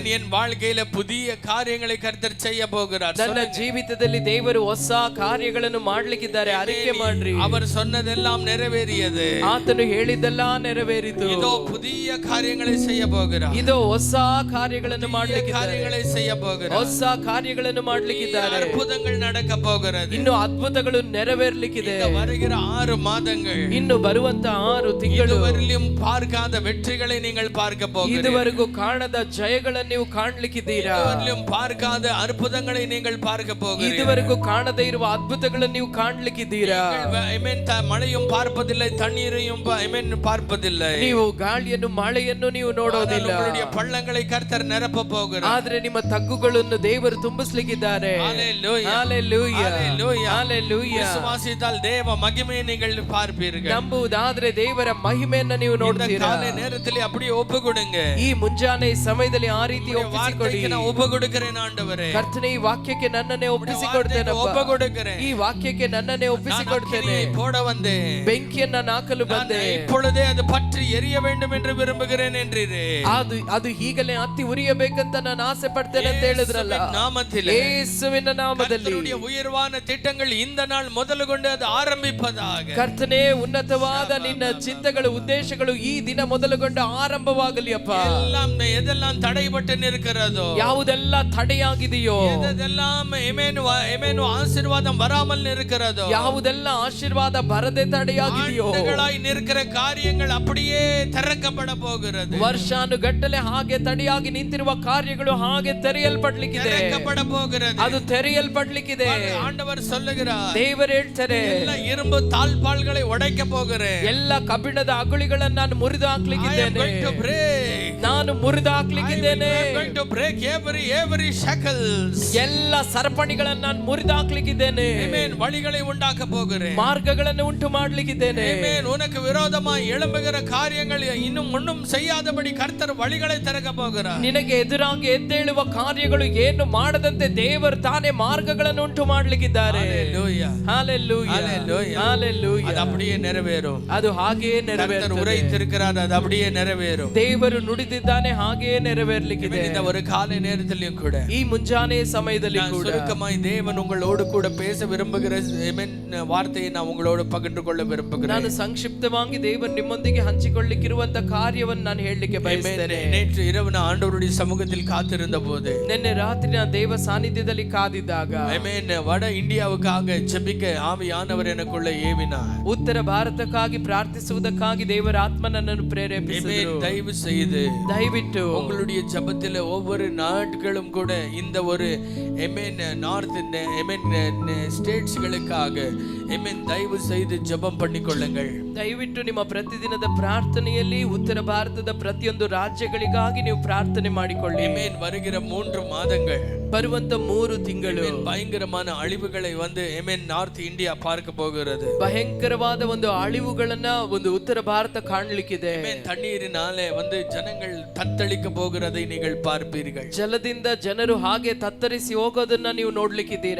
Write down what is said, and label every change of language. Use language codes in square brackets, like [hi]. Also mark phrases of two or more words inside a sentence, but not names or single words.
[ta] என் வாழ்க்கையில புதிய காரியங்களை கர்த்தர் செய்ய போகிறார். [kn] ನನ್ನ ಜೀವಿತದಲ್ಲಿ ದೇವರು ಹೊಸ ಕಾರ್ಯಗಳನ್ನು ಮಾಡ್ಲಿಕ್ಕಿದ್ದಾರೆ. ಅರಿಕೆ ಮಾಡ್ರಿ. [ta] அவர் சொன்னதெல்லாம் நிறைவேறியது. [kn] ಆತನು ಹೇಳಿದ್ದೆಲ್ಲ ನೆರವೇರಿತು. [ta] இதோ புதிய காரியங்களை செய்ய போகிறார். [kn] ಇದು ಹೊಸ ಕಾರ್ಯಗಳನ್ನು ಮಾಡ್ಲಿಕ್ಕಿದ್ದಾರೆ. [ta] காரியங்களை செய்ய போகிறார். [kn] ಹೊಸ ಕಾರ್ಯಗಳನ್ನು ಮಾಡ್ಲಿಕ್ಕಿದ್ದಾರೆ. [ta] அற்புதங்கள் நடக்க போகிறது. [kn] ಇನ್ನು ಅದ್ಭುತಗಳು ನೆರವೇರ್ಲಿಕ್ಕಿದೆ. [ta] இந்த வருகிற 6 மாதங்கள் [kn] ಇನ್ನು ಬರುವಂತ 6 ತಿಂಗಳು [ta] இதுவரையிலும் பார்க்காத வெற்றிகளை நீங்கள் பார்க்க போகிறீர்கள். [kn] ಇದುವರೆಗೂ ಕಾಣದ ಜಯಗಳನ್ನು ನೀವು ಕಾಣ್ಲಿಕ್ಕಿದ್ದೀರಾ. [ta] இதுவரையிலும் பார்க்காத அற்புதங்களை நீங்கள் பார்க்க போகிறீர்கள். [kn] ಇದುವರೆಗೂ ಕಾಣದೇ ಇರುವ ಅದ್ಭುತಗಳನ್ನು ನೀವು ಕಾಣ್ಲಿಕ್ಕಿದ್ದೀರಾ. [ta] மழையும் பார்ப்பதில்லை, தண்ணீரையும் பார்ப்பதில்லை. [kn] ನೀವು ಗಾಳಿಯನ್ನು ಮಳೆಯನ್ನು ನೀವು ನೋಡೋದಿಲ್ಲ. [ta] உங்களுடைய பள்ளங்களை கர்த்தர் நிரப்ப போகிறார். [kn] ಆದ್ರೆ ನಿಮ್ಮ ತಗ್ಗುಗಳನ್ನು ದೇವರು ತುಂಬಿಸಲಿಕ್ಕಿದ್ದಾರೆ. [ta] ஹalleluya, ஹalleluya, ஹalleluya, ஹalleluya. விசுவாசித்தால் தேவ மகிமையை நீங்கள் பார்ப்பீர்கள். [kn] ನಂಬುವುದಾದ್ರೆ ದೇವರ ಮಹಿಮೆಯನ್ನು ನೀವು ನೋಡ್ತೀರಾ. [ta] காலை நேரத்திலே அப்படியே ஒப்பு கொடுங்க. [kn] ಈ ಮುಂಜಾನೆ ಸಮಯದಲ್ಲಿ ಆ ರೀತಿ ಒಪ್ಪಿಸಿಕೊಡಿ. [ta] நான் ஒப்பு கொடுக்கிறேன் ஆண்டவரே. [kn] ಕರ್ತನೇ ಈ ವಾಕ್ಯಕ್ಕೆ ನನ್ನನ್ನೇ ಒಪ್ಪಿಸಿಕೊಡ್ತೇನೆ. [ta] ஒப்பு கொடுக்கிறேன். [kn] ಈ ವಾಕ್ಯಕ್ಕೆ ನನ್ನನ್ನೇ ಒಪ್ಪಿಸಿಕೊಡ್ತೇನೆ. [ta] போட வந்தேன், [kn] ಬೆಂಕಿಯನ್ನು ಹಾಕಲು ಬಂದೆ. [ta] இப்பொழுதே அது பற்றி எரிய வேண்டும் என்று விரும்புகிறேன் என்றீரே. [kn] ಅದು ಈಗಲೇ ಹತ್ತಿ ಉರಿಯಬೇಕಂತ ನಾನು ಆಸೆ ಪಡ್ತೇನೆ ಅಂತ ಹೇಳಿದ್ರಲ್ಲ. [ta] நாமத்திலே, [kn] ಯೇಸುವಿನ ನಾಮದಲ್ಲಿ [ta] கர்த்தருடைய உயர்வான திட்டங்கள் இந்த நாள் முதலுகொண்டு அது ஆரம்பிப்பதாக. [kn] ಕರ್ತನೇ ಉನ್ನತವಾದ ನಿನ್ನ ಚಿಂತಗಳು ಉದ್ದೇಶಗಳು ಈ ದಿನ ಮೊದಲುಗೊಂಡು ಆರಂಭವಾಗಲಿ ಅಪ್ಪ. [ta] எதெல்லாம் தடைபட்டு நிற்கிறதோ, [kn] ಯಾವುದೆಲ್ಲ ತಡೆಯಾಗಿದೆಯೋ, [ta] எதெல்லாம் ஆசீர்வாதம் வராமல் இருக்கிறதோ, [kn] ಯಾವುದೆಲ್ಲ ಆಶೀರ್ವಾದ ಬರದೆ ತಡೆಯಾಗಿದೆಯೋ, [ta] ஆண்டுகளாய் நிற்கிற காரியங்கள் அப்படியே திறக்கப்பட போகிறது. [kn] ವರ್ಷಾನುಗಟ್ಟಲೆ ಹಾಗೆ ತಡೆಯಾಗಿ ನಿಂತಿರುವ ಕಾರ್ಯಗಳು ಹಾಗೆ ತೆರೆಯಲ್ಪಡ್ಲಿಕ್ಕಿದೆ. [ta] திறக்கப்பட போகிறது. [kn] ಅದು ತೆರೆಯಲ್ಪಡ್ಲಿಕ್ಕಿದೆ. [ta] ஆண்டவர் சொல்லுகிறார், [kn] ದೇವರು ಹೇಳ್ತಾರೆ, [ta] ಎಲ್ಲ இரும்பு தாழ்பாள்களை உடைக்க போகிறேன். [kn] ಎಲ್ಲ ಕಬ್ಬಿಣದ ಅಗುಳಿಗಳನ್ನು ನಾನು ಮುರಿದು ಹಾಕ್ಲಿಕ್ಕಿದ್ದೇನೆ. ನಾನು ಮುರಿದು ಹಾಕ್ಲಿಕ್ಕಿದ್ದೇನೆ. [en] every shackles, [kn] ಎಲ್ಲ ಸರಪಣಿಗಳನ್ನು ನಾನು ಮುರಿದು ಹಾಕ್ಲಿಕ್ಕಿದ್ದೇನೆ. [ta] வழிகளை உண்டாக்க போகிறேன். [kn] ಮಾರ್ಗಗಳನ್ನು ಉಂಟು ಮಾಡ್ಲಿಕ್ಕಿದ್ದೇನೆ. [ta] உனக்கு விரோதமாய் எழும்புகிற காரியங்கள் இன்னும் ஒன்றும் செய்யாதபடி கர்த்தர் வழிகளை திறக்க போகிறார். [kn] ನಿನಗೆ ಎದುರಾಗಿ ಎದ್ದೇಳುವ ಕಾರ್ಯಗಳು ಏನು ಮಾಡದಂತೆ ದೇವರು ತಾನೇ ಮಾರ್ಗಗಳನ್ನು ಉಂಟು ಮಾಡ್ಲಿಕ್ಕಿದ್ದಾರೆ. [ta] ஹalleluya, ஹalleluya, ஹalleluya, ஹalleluya. அது அப்படியே நிறைவேறும். [kn] ಅದು ಹಾಗೆಯೇ [ta] கர்த்தர் [kn] ನೆರವೇರುತ್ತದೆ. [ta] உரைத்திருக்கிறார், அது அப்படியே நிறைவேறும். [kn] ದೇವರು ನುಡಿದಿದ್ದಾನೆ, ಹಾಗೆಯೇ ನೆರವೇರ್ಲಿಕ್ಕಿದೆ. [ta] இந்த ஒரு காலை நேரத்திலும் கூட [kn] ಈ ಮುಂಜಾನೆ ಸಮಯದಲ್ಲಿ ಕೂಡ [ta] சுருக்கமாய் தேவன் உங்களோடு கூட பேச விரும்புகிற வார்த்தையை நான் உங்களோடு பகிர்ந்து கொள்ள விரும்புகிறேன். [kn] ನಾನು ಸಂಕ್ಷಿಪ್ತವಾಗಿ ದೇವರು ನಿಮ್ಮೊಂದಿಗೆ ಹಂಚಿಕೊಳ್ಳಿಕ್ಕಿರುವಂತ ಕಾರ್ಯವನ್ನು ನಾನು ಹೇಳಲಿಕ್ಕೆ ಬಯಸ್ತೇನೆ. [ta] நேற்று இரவு நான் ஆண்டவருடைய சமூகத்தில் காத்திருந்த போது, [kn] ನಿನ್ನೆ ರಾತ್ರಿ ನಾನು ದೇವ ಸಾನ್ನಿಧ್ಯದಲ್ಲಿ ಕಾದಿದ್ದಾಗ, [ta] வட இந்தியாவுக்காக ஜெபிக்க ஆவியானவர் எனக்குள்ள ஏவினார். [kn] ಉತ್ತರ ಭಾರತಕ್ಕಾಗಿ ಪ್ರಾರ್ಥಿಸುವುದಕ್ಕಾಗಿ ದೇವರ ಆತ್ಮ ನನ್ನನ್ನು ಪ್ರೇರೇಪಿಸಿದರು. [ta] தயவு செய்து [kn] ದಯವಿಟ್ಟು [ta] உங்களுடைய ஜெபத்தில் ஒவ்வொரு நாட்களும் கூட இந்த ஒரு [en] north states [ta] தயவு செய்து ஜெபம் பண்ணிக்கொள்ளுங்கள். [kn] ದಯವಿಟ್ಟು ನಿಮ್ಮ ಪ್ರತಿದಿನದ ಪ್ರಾರ್ಥನೆಯಲ್ಲಿ ಉತ್ತರ ಭಾರತದ ಪ್ರತಿಯೊಂದು ರಾಜ್ಯಗಳಿಗಾಗಿ ನೀವು ಪ್ರಾರ್ಥನೆ ಮಾಡಿಕೊಳ್ಳಿ. [ta] வருகிற 3 மாதங்கள், [kn] ಬರುವಂತ 3 ತಿಂಗಳು [ta] பயங்கரமான அழிவுகளை நார்த் இந்தியா பார்க்க போகிறது. [kn] ಭಯಂಕರವಾದ ಒಂದು ಅಳಿವುಗಳನ್ನ ಒಂದು ಉತ್ತರ ಭಾರತ ಕಾಣಲಿಕ್ಕಿದೆ. [ta] தண்ணீரினாலே ಜನங்கள் தத்தளிக்க போகிறதை நீங்கள் பார்ப்பீர்கள். [kn] ಜಲದಿಂದ ಜನರು ಹಾಗೆ ತತ್ತರಿಸಿ ಹೋಗೋದನ್ನ ನೀವು ನೋಡ್ಲಿಕ್ಕಿದ್ದೀರಾ.